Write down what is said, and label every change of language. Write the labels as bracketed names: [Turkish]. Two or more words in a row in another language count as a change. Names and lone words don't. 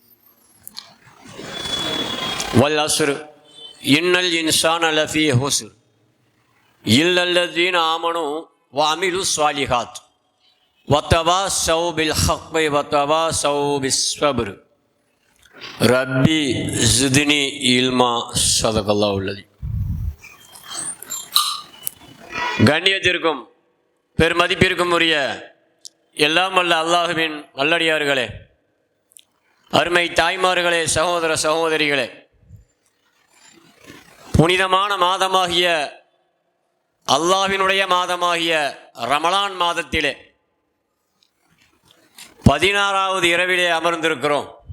[Arabic] والعصر إن الإنسان لفي خسر إلا الذين آمنوا وعملوا الصالحات وتواصوا بالحق وتواصوا بالصبر. ربي زدني علما. صدق الله العظيم. [Tamil] கண்ணியத்திற்கும் பெருமதிப்பிற்கும் உரிய எல்லாம் வல்ல அல்லாஹுவின் நல்லடியார்களே, அருமை தாய்மார்களே, சகோதர சகோதரிகளே, புனிதமான மாதமாகிய அல்லாஹ்வினுடைய மாதமாகிய ரமலான் மாதத்திலே 16வது இரவிலே அமர்ந்திருக்கிறோம்.